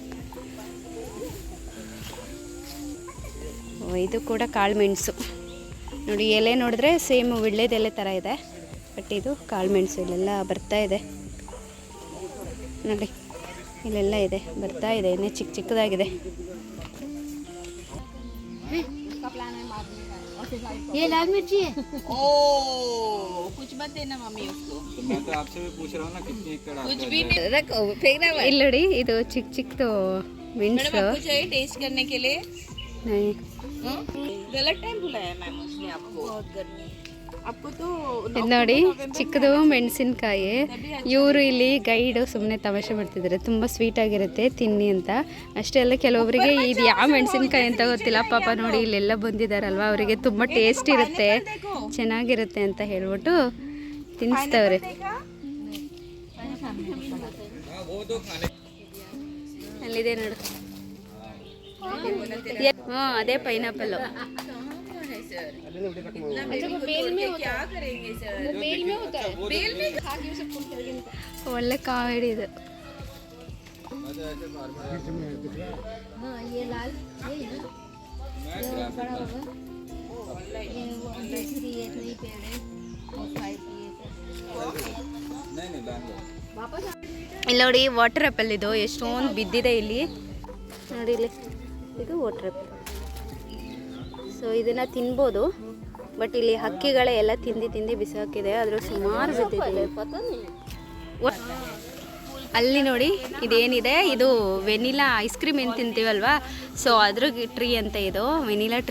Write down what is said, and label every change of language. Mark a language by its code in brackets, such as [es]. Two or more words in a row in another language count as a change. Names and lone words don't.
[kn] ಇದು ಕೂಡ ಕಾಳುಮೆಣಸು ನೋಡಿ, ಎಲೆ ನೋಡಿದ್ರೆ ಸೇಮ್ ವಿಳ್ಳೆದೆಲೆ ಥರ ಇದೆ, ಬಟ್ ಇದು ಕಾಳುಮೆಣಸು. ಇಲ್ಲೆಲ್ಲ ಬರ್ತಾ ಇದೆ ನೋಡಿ, ಇಲ್ಲೆಲ್ಲ ಇದೆ, ಬರ್ತಾ ಇದೆ, ಇನ್ನೇ ಚಿಕ್ಕ ಚಿಕ್ಕದಾಗಿದೆ. [hi] ये लाल मिर्ची है। कुछ मत देना मम्मी उसको, मैं तो आपसे भी पूछ रहा हूँ ना कितनी एकड़ कुछ भी रखो फेंकना मत। [kn] ಇಲ್ಲಿ ನೋಡಿ, ಇದು ಚಿಕ್ಕ ಚಿಕ್ಕದು ಮೆಣಸು. [hi] आपको चाहिए टेस्ट करने के लिए? नहीं। गलत टाइम बुलाया मैम उसने आपको। बहुत गर्मी आपको तो [kn] ಇದು ನೋಡಿ ಚಿಕ್ಕದು ಮೆಣಸಿನ್ಕಾಯಿ. ಇವರು ಇಲ್ಲಿ ಗೈಡು ಸುಮ್ಮನೆ ತಮಾಷೆ ಮಾಡ್ತಿದ್ದಾರೆ, ತುಂಬ ಸ್ವೀಟಾಗಿರುತ್ತೆ ತಿನ್ನಿ ಅಂತ. ಅಷ್ಟೇ ಅಲ್ಲ, ಕೆಲವೊಬ್ಬರಿಗೆ ಇದು ಯಾವ ಮೆಣಸಿನ್ಕಾಯಿ ಅಂತ ಗೊತ್ತಿಲ್ಲ. ಪಾಪ ನೋಡಿ ಇಲ್ಲೆಲ್ಲ ಬಂದಿದ್ದಾರಲ್ವ, ಅವರಿಗೆ ತುಂಬ ಟೇಸ್ಟ್ ಇರುತ್ತೆ, ಚೆನ್ನಾಗಿರುತ್ತೆ ಅಂತ ಹೇಳ್ಬಿಟ್ಟು ತಿನ್ನಿಸ್ತವ್ರೆ. ಅಲ್ಲಿದೆ ನೋಡು, ಹಾಂ ಅದೇ ಪೈನಾಪಲ್ಲು. [hi] क्या करेंगे सर? बेल में होता है, बेल में [kn] ಒಳ್ಳೆ ಕಾಮಿಡಿ ಇದು. [hi] हाँ ये लाल ये है ना, ये बड़ा होगा, ये वो दूसरी ये नहीं पेड़ है और 5 ये वापस [kn] ಇಲ್ಲಿ ನೋಡಿ [en] water apple, [kn] ಇದು ಎಷ್ಟೊಂದು ಬಿದ್ದಿದೆ ಇಲ್ಲಿ ನೋಡಿ. ಇಲ್ಲಿ ಇದು [en] water apple. [kn] ಸೊ ಇದನ್ನು ತಿನ್ಬೋದು, ಬಟ್ ಇಲ್ಲಿ ಹಕ್ಕಿಗಳೇ ಎಲ್ಲ ತಿಂದು ಬಿಸಾಕಿದೆ, ಅದ್ರ ಸುಮಾರು ಬಿದ್ದಿದೆ. ಅಲ್ಲಿ ನೋಡಿ ಇದೇನಿದೆ, ಇದು [en] vanilla ice cream [kn] ಏನು ತಿಂತೀವಲ್ವಾ, ಸೊ ಅದ್ರ ಟ್ರೀ ಅಂತ ಇದು [en] vanilla tree.